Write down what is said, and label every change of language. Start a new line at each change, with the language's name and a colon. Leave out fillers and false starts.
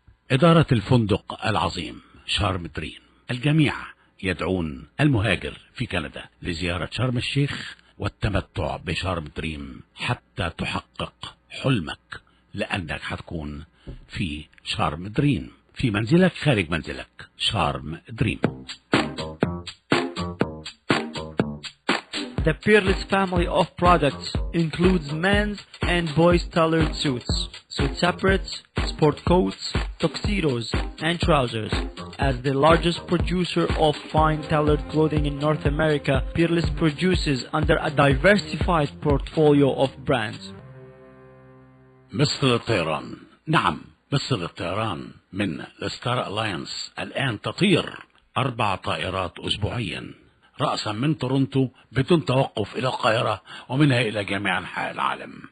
Arabic: إدارة الفندق العظيم شارم دريم، الجميع يدعون المهاجر في كندا لزيارة شرم الشيخ والتمتع بشارم دريم حتى تحقق حلمك، لأنك هتكون في شارم دريم، في منزلك خارج منزلك. شارم دريم.
English: The Peerless family of products includes men's and boys' tailored suits, suit separates, sport coats, tuxedos, and trousers. As the largest producer of fine tailored clothing in North America, Peerless produces under a diversified portfolio of brands.
Arabic: مصر للطيران. نعم، مصر للطيران من الستار ألاينس الآن تطير 4 طائرات أسبوعيا رأسا من تورونتو بدون توقف إلى القاهرة ومنها إلى جميع أنحاء العالم.